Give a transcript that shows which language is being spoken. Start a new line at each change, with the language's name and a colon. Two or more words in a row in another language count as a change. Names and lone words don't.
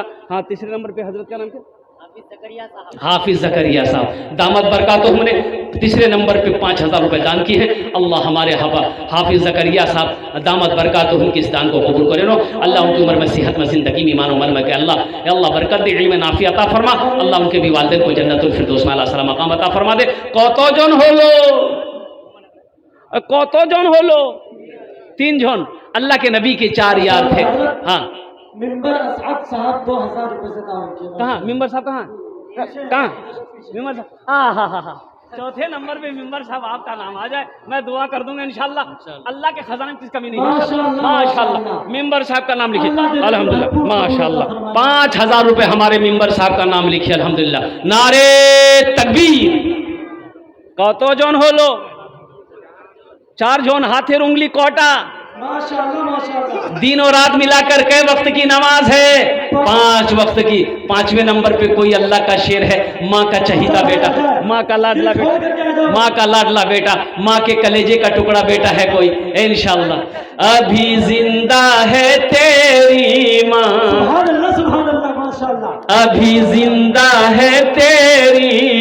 Urdu: ہاں تیسرے نمبر پہ حضرت کا نام کیا؟ حافظ زکریا صاحب دامت برکاتہم نے تیسرے نمبر پہ 5,000 روپے دان کی ہیں. اللہ ہمارے حافظ زکریا صاحب دامت برکاتہم کی اس دان کو قبول کرے نو. اللہ ان کی عمر میں، صحت میں، زندگی میں، ایمان و عمل میں کہ اللہ برکت دے، علم نافع عطا فرما. اللہ ان کے بھی والدین کو جنت الفردوس میں اعلیٰ مقام عطا فرما دے.
Bangla: কত জন হলো 3 জন.
Urdu: اللہ کے نبی کے 4 یار تھے. ہاں ممبر اسعد صاحب 2,000 روپے سے تعاون کیا. کہاں ممبر صاحب؟ کہاں ممبر صاحب؟ ہاں چوتھے نمبر پہ ممبر صاحب آپ کا نام آ جائے میں دعا کر دوں گا انشاءاللہ. اللہ کے خزانے میں کس کمی نہیں ہے. ماشاءاللہ ممبر صاحب کا نام لکھیے الحمدللہ. ماشاءاللہ 5,000 روپے ہمارے ممبر صاحب کا نام لکھیے الحمدللہ. نعرے تکبیر.
Bangla: কত জন হলো? 4 জন. হাতের উঙ্গলি কটা?
Urdu: دن و رات ملا کر کئے وقت کی نماز ہے؟ 5 وقت کی. 5ویں نمبر پہ کوئی اللہ کا شیر ہے، ماں کا چہیتا بیٹا، ماں کا لاڈلا بیٹا، ماں کا لاڈلا بیٹا، ماں کے کلیجے کا ٹکڑا بیٹا ہے کوئی. انشاءاللہ ابھی زندہ ہے تیری ماں، ابھی زندہ ہے تیری ماں.